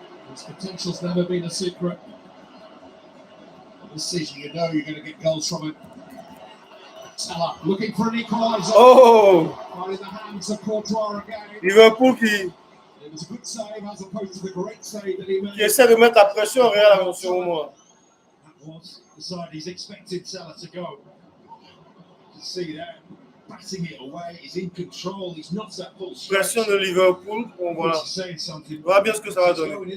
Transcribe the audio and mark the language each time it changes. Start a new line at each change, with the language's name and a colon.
English: His potential's never been a secret. This season, you know you're going to get goals from him. Salah looking for an equaliser. Oh! In the hands of Courtois again.
French: Liverpool qui
English: It was a good save as opposed to the great save that he made.
French: essaie de mettre la pression au Real sur moi.
English: That was the side he's expected Salah to go. You see that. Batting it away, he's in control, he's not at full stretch.
French: Pression de Liverpool, on voit. On verra bien ce que ça va donner.